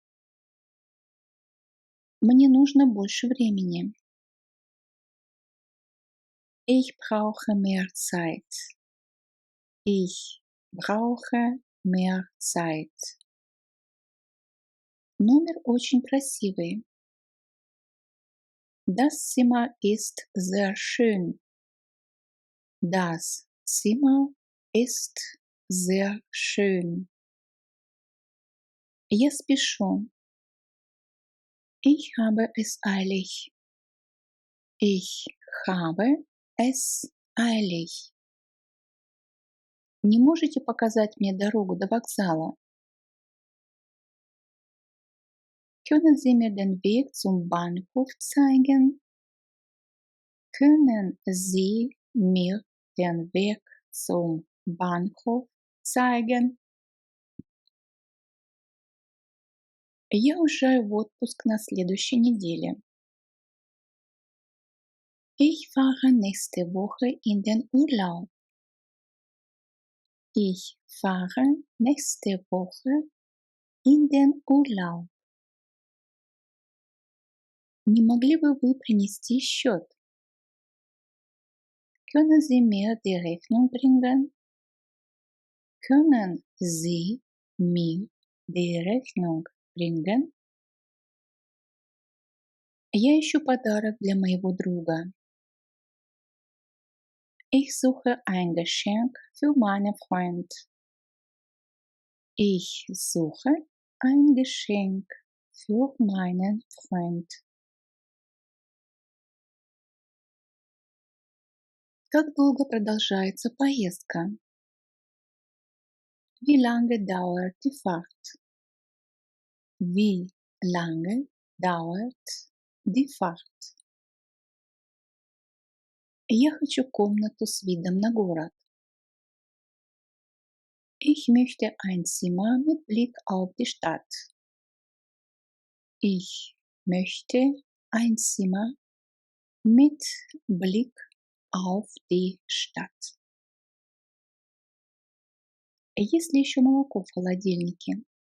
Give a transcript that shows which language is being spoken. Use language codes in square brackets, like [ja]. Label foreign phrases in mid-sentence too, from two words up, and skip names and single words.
[ru] Мне нужно больше времени. [de] Ich brauche mehr Zeit. Ich brauche mehr Zeit. [ru] Номер очень красивый. [de] Das Zimmer ist sehr schön. Das Zimmer ist sehr schön. [ru] Я спешу. [de] Ich habe es eilig. Ich habe es eilig. [ru] Не можете показать мне дорогу до вокзала? [de] Können Sie mir den Weg zum Bahnhof zeigen? Können Sie mir den Weg zum Bahnhof zeigen? [ru] Я уезжаю в отпуск на следующей неделе. [de] Ich fahre nächste Woche in den Urlaub. Ich fahre nächste Woche in den Urlaub. [ru] Не могли бы вы принести счет? [de] Können Sie mir die Rechnung bringen? Können Sie mir die Rechnung bringen? [ru] Я ищу подарок для моего друга. [de] Ich suche ein Geschenk für meinen Freund. Ich suche ein Geschenk für meinen Freund. [ru] Как долго продолжается поездка? [de] Wie lange dauert die Fahrt? Wie lange dauert die Fahrt? [ru] Я хочу комнату с видом на город. [de] Ich möchte ein Zimmer mit Blick auf die Stadt. Ich möchte ein Zimmer mit Blick auf die Stadt. [ru] Есть ли еще молоко в холодильнике?